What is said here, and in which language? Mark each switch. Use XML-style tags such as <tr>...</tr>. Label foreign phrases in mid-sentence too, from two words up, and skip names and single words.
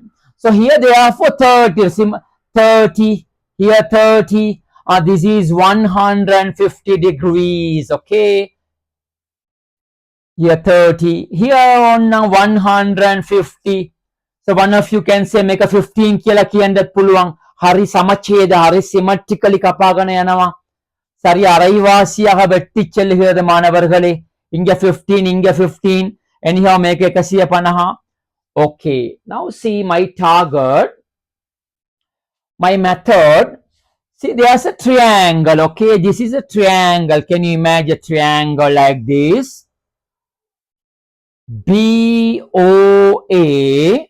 <en>So here therefore 30, here 30, this is 150 degrees, okay? Here 30, here on 150. So one of you can say make a 15</en> <si>කියලා කියන්නත් පුළුවන්. හරි සමච්ඡේද, හරි symmetrically කපාගෙන යනවා.</si> <ta>சரி அரைவாசியாக வெட்டிச் செல்கிறது மாணவர்களே. இங்க 15, இங்க 15.</ta> <en>Anyhow make 150. Okay, now see my target, my method. See, there's a triangle, okay? This is a triangle. Can you imagine a triangle like this? BOA.</en>